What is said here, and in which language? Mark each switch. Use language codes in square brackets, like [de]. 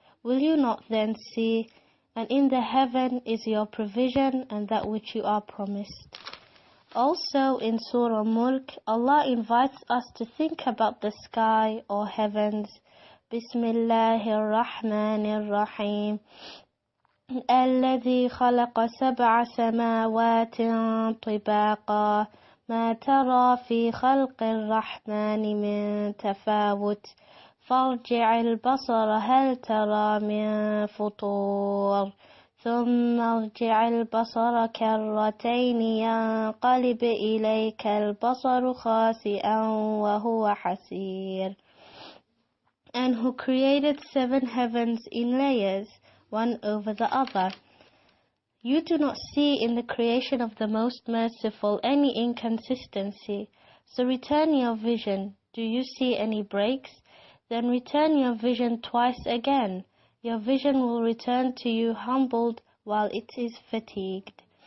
[en] Will you not then see? And in the heaven is your provision and that which you are promised. Also in Surah Mulk, Allah invites us to think about the sky or heavens. [ar] Bismillahir-Rahmanir-Rahim. الذي خلق 7 سماوات طباقا ما ترى في خلق الرحمن من تفاوت فارجع البصر هل ترى من فطور ثم ارجع البصر كرتين ينقلب إليك البصر خاسئا وهو حسير. [en] And who created 7 heavens in layers, one over the other. You do not see in the creation of the Most Merciful any inconsistency. So return your vision. Do you see any breaks? Then return your vision twice again. Your vision will return to you humbled while it is fatigued.